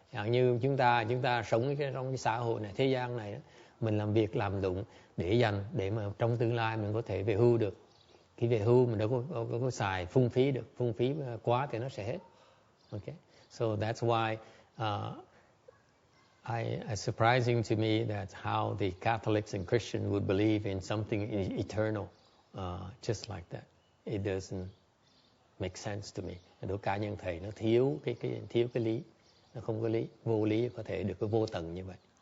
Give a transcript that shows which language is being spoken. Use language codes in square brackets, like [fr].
[vi] Như chúng ta sống trong cái xã hội này, thế gian này, mình làm việc làm đụng để dành để mà trong tương lai mình có thể về hưu được. Khi về hưu mình đâu có xài phung phí được, phung phí quá thì nó sẽ hết. [en] Okay, so that's why it's surprising to me that how the Catholics and Christians would believe in something eternal, just like that. It doesn't make sense to me. [vi] Đối cá nhân thầy nó thiếu cái lý, nó không có lý, vô lý có thể được cái vô tận như vậy.